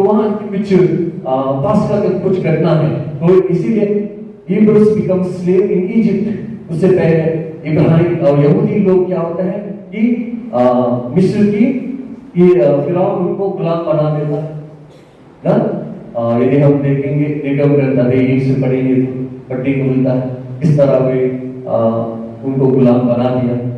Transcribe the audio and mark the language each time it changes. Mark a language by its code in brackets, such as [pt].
[hi] तो वहां कुछ पास्का का कुछ घटना है। तो इसीलिए [en] Hebrews become slave in Egypt। [hi] उससे पहले इब्राहिम और यहूदी लोग क्या होता है कि मिस्र की फिरौन उनको गुलाम बना देता है ना। यदि हम देखेंगे निगम ग्रंथ अध्याय 1 से पढ़ेंगे तो पढ़ने को मिलता है किस तरह वे उनको गुलाम बना दिया।